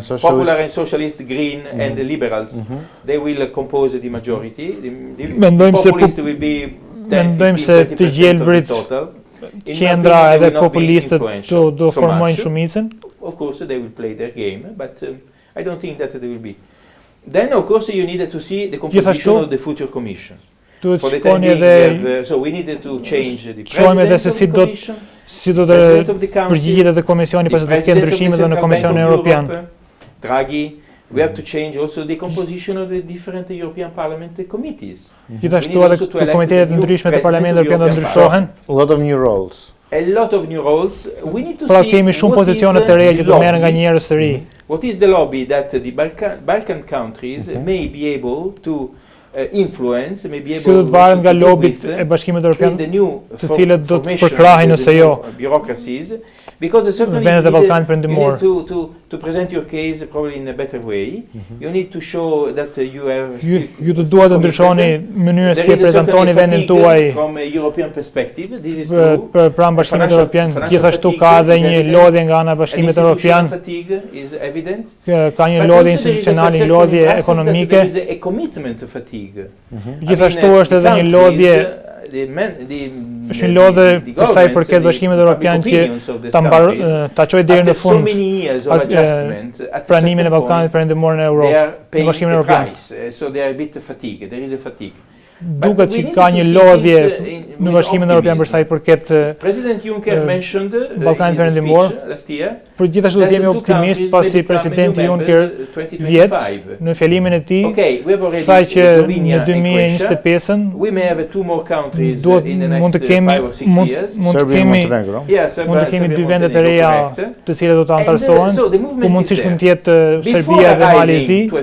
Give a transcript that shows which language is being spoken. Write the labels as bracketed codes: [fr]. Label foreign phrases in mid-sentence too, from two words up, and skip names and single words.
[en] Popular and Socialist, Green and Liberals, they will compose the majority. [sq] Mendojmë se të gjelbrit qendra edhe populistët do formojnë shumicën. [en] Of course they will play their game, but I don't think that they will be. Then of course you need to see the composition of the future commission. For the time being, so we needed to change the president [sq] si do të përgjigjet edhe komisioni pas të ketë ndryshimet në Komisionin Evropian. [en] Draghi. We have to change also the composition of the different European Parliament committees. [sq] Gjithashtu edhe komitetet ndryshme të Parlamentit Evropian do ndryshohen. [en] A lot of new roles. A lot of new roles. We need to see. [sq] Pra kemi shumë pozicione të reja që do merren nga njerëz të ri. [en] What is the lobby that the Balkan countries may be able to influence may be able to [sq] varet nga lobit e Bashkimit Evropian, të cilët do të përkrahin ose jo [en] bureaucracies. Because certainly to present your case probably in a better way, you need to show that you have. [sq] Ju të duhet të ndryshoni mënyrën si e prezantoni vendin tuaj. [en] From a European perspective, this is true. [sq] Për pranë Bashkimit Evropian, gjithashtu ka edhe një lodhje nga ana e Bashkimit Evropian. [en] Fatigue is evident. [sq] Ka një lodhje institucionale, një lodhje ekonomike. [en] A commitment fatigue. [sq] Gjithashtu është edhe një lodhje është një lodhje për sa i përket Bashkimit Evropian që ta çojë deri në fund pranimin e Ballkanit Perëndimor në Europë, në Bashkimin Evropian. [en] So they are a bit fatigue. There is a fatigue. [sq] Duket që ka një lodhje në Bashkimin Evropian për sa i përket [en] President Juncker mentioned [sq] Ballkanit Perëndimor. Por gjithashtu do të jemi optimist pasi presidenti Juncker vjet në fjalimin e tij sa që në 2025-ën mund të kemi dy vende të reja të cilat do të antarësohen, ku mundësisht mund të jetë Serbia dhe Malezi.